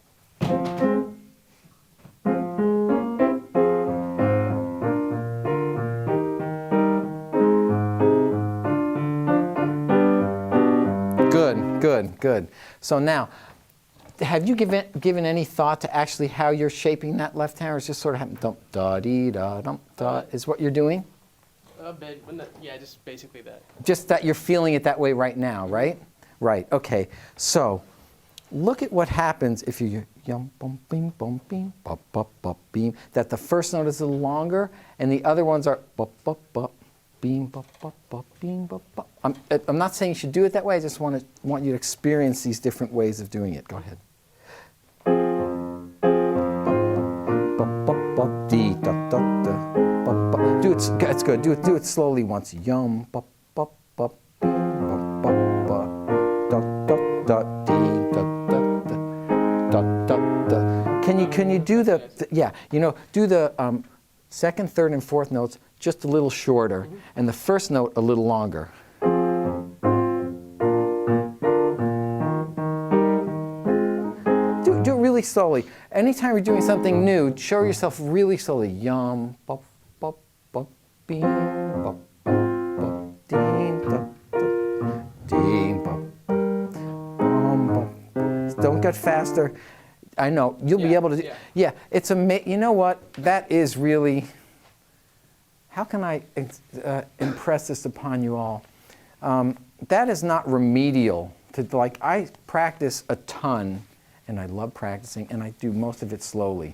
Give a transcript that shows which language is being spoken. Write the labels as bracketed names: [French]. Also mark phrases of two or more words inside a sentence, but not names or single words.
[English] Good. So now, have you given any thought to actually how you're shaping that left hand, or is just sort of happening, dum da dee da dum da, is what you're doing? A bit, but not, yeah, just basically that. Just that you're feeling it that way right now, right? Right. Okay. So, look at what happens if you yum bum beam beam bop bop bop beam. That the first note is a little longer, and the other ones are bop bop bop. Beam, bop, bop, bop, beam, bop, bop. I'm not saying you should do it that way. I just want you to experience these different ways of doing it. Go ahead. Bop, bop, bop, dee, da, da, da, bop, bop. Do it. It's good. Do it slowly once. Yum, bop, bop, bop, beam, bop, bop, bop, da, da, da, dee, da, da, da, da, da. Can you do the yeah? You know, do the second, third, and fourth notes just a little shorter, and the first note a little longer. Do it really slowly. Anytime you're doing something new, show yourself really slowly. Yum, bop, bop, bop, beam, bop, bop, bop, deem, bop, bop, deem, bop, bum, bop. Don't get faster. I know, you'll be able to, yeah, it's amazing. You know what, that is really, how can I impress this upon you all? That is not remedial. Like, I practice a ton, and I love practicing, and I do most of it slowly.